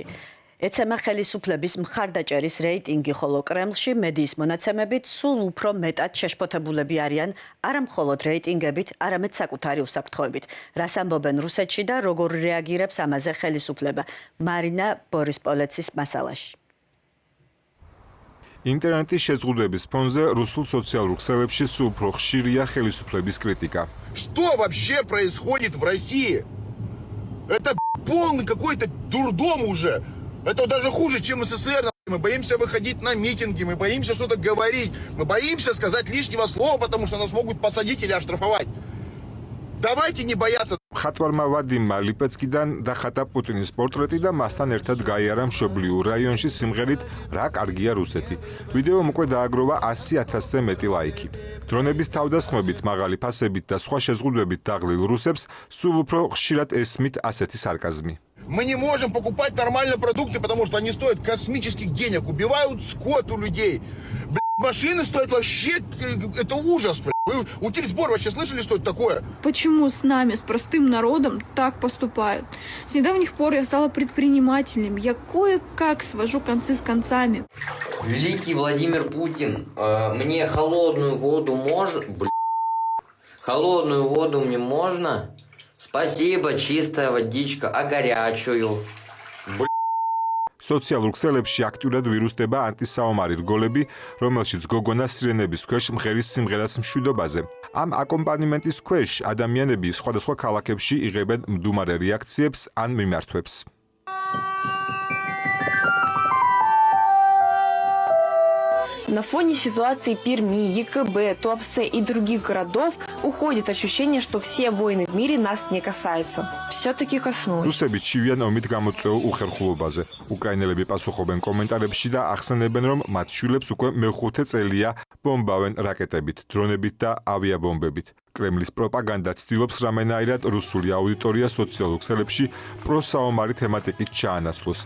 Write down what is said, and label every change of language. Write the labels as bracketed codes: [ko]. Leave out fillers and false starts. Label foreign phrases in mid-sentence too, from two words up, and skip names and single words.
[ka] ეცემა ხელისუფლების მხარდაჭერის რეიტინგი, ხოლო კრემლში მედიის მონაცემებით სულ უფრო მეტად შეშფოთებულები არიან არა მხოლოდ რეიტინგებით, არამედ საკუთარი უსაფრთხოებით. რას ამბობენ რუსეთში და როგორ რეაგირებს ამაზე ხელისუფლება? მარინა ბორისპოლეცის მასალაში. ინტერნეტის შეზღუდვების ფონზე რუსულ სოციალურ ქსელებში სულ უფრო ხშირია ხელისუფლების კრიტიკა. [ru] Что вообще происходит в России? Это полный какой-то дурдом уже. Это даже хуже, чем СССР. Мы боимся выходить на митинги, мы боимся что-то говорить, мы боимся сказать лишнего слова, потому что нас могут посадить или оштрафовать. Давайте не бояться. [ka] ხატვარმა ვადიმ ლიპეცკიდან დახატა პუტინის პორტრეტი და მასთან ერთად გაიარა მშობლიურ რაიონში სიმღერით რა კარგია რუსეთი. ვიდეომ უკვე დააგროვა 100,000-ზე მეტი ლაიქი. დრონების თავდასხმებით, მაღალი ფასებით და სხვა შეზღუდვებით დაღლილ რუსებს სულ უფრო ხშირად ესმით ასეთი სარკაზმი. [ru] Мы не можем покупать нормальные продукты, потому что они стоят космических денег, убивают скот у людей. Машины стоят вообще, это ужас, блядь. Вы утильсбор вообще слышали, что это такое? Почему с нами, с простым народом, так поступают? С недавних пор я стала предпринимателем. Я кое-как свожу концы с концами. Великий Владимир Путин, мне холодную воду можно? Холодную воду мне можно? Спасибо, чистая водичка, а горячую? [ka] სოციალურ ქსელებში აქტიურად ვირუსდება ანტისაომარი რგოლები, რომელშიც გოგონა სირენების ქვეშ მღერის სიმღერას მშვიდობაზე. ამ აკომპანიმენტის ქვეშ ადამიანები სხვადასხვა ქალაქებში იღებენ მდუმარე რეაქციებს ან მიმართვებს. [ru] На фоне ситуации Перми, ЕКБ, Туапсе и других городов уходит ощущение, что все войны в мире нас не касаются. Все-таки коснулись. [ka] რუსები ჩივიან ომით გამოწვეულ უხერხულობაზე. უკრაინელები პასუხობენ კომენტარებში და ახსენებენ, რომ მათ შვილებს უკვე მეხუთე წელია ბომბავენ რაკეტებით, დრონებით და ავიაბომბებით. კრემლის პროპაგანდა ცდილობს რამენაირად რუსული აუდიტორია სოციალურ ქსელებში პროსაომარი თემატიკით ჩაანაცვლოს.